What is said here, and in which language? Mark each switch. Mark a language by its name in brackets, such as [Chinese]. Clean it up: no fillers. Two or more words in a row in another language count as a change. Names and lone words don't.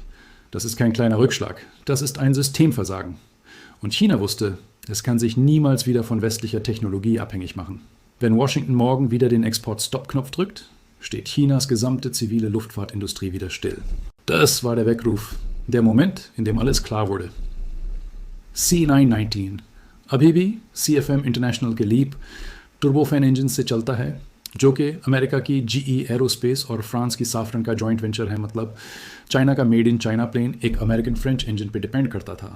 [German] Das ist kein kleiner Rückschlag. Das ist ein Systemversagen. Und China wusste, es kann sich niemals wieder von westlicher Technologie abhängig machen. Wenn Washington morgen wieder den Export-Stop-Knopf drückt, steht Chinas gesamte zivile Luftfahrtindustrie wieder still. Das war der Weckruf. Der Moment, in dem alles klar wurde. [Hindi] C919 अभी भी CFM इंटरनेशनल के [English] LEAP turbofan engine [Hindi] से चलता है, जो कि अमेरिका की GE एरोस्पेस और फ्रांस की साफ्रन का [English] joint venture [Hindi] है। मतलब चाइना का [English] made in China [Hindi] प्लेन एक [English] American French engine [Hindi] पे डिपेंड करता था।